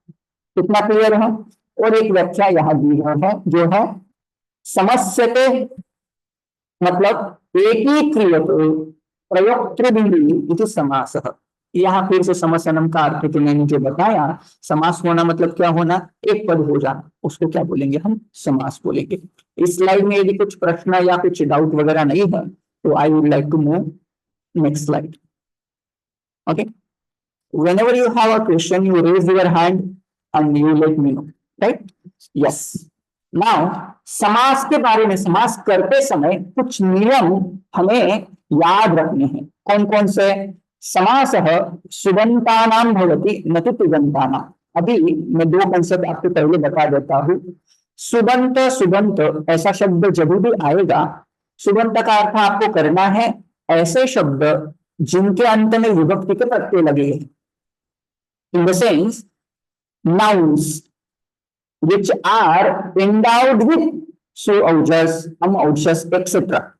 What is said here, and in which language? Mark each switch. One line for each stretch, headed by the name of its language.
Hindi: कितना क्लियर है? और एक व्याख्या यहाँ दी है जो है समस्यते, मतलब
Sanskrit: एकीक्रियते प्रयोक्तृभिः इति समासः।
Hindi: यहाँ फिर से समस्यनम का अर्थ तो मैंने जो बताया, समास होना मतलब क्या होना? एक पद हो जाना, उसको क्या बोलेंगे हम? समास बोलेंगे। इस स्लाइड में यदि कुछ प्रश्न या कुछ डाउट वगैरह नहीं है तो
English: I would like to move next slide. Okay, whenever you have a question you raise your hand and you let me know, right? Yes.
Hindi: Now समास के बारे में, समास करते समय कुछ नियम हमें याद रखने हैं। कौन कौन से?
Sanskrit: समासः सुबंतानां भवति न तु तिङन्तानाम्।
Hindi: अभी मैं दो कंसेप्ट आपको पहले बता देता हूँ। सुबंत, सुबंत ऐसा शब्द जब भी आएगा, सुबंत का अर्थ आपको करना है ऐसे शब्द जिनके अंत में विभक्ति के प्रत्यय लगे हैं,
English: in the sense nouns which are endowed with suaujas, amaujas, etc.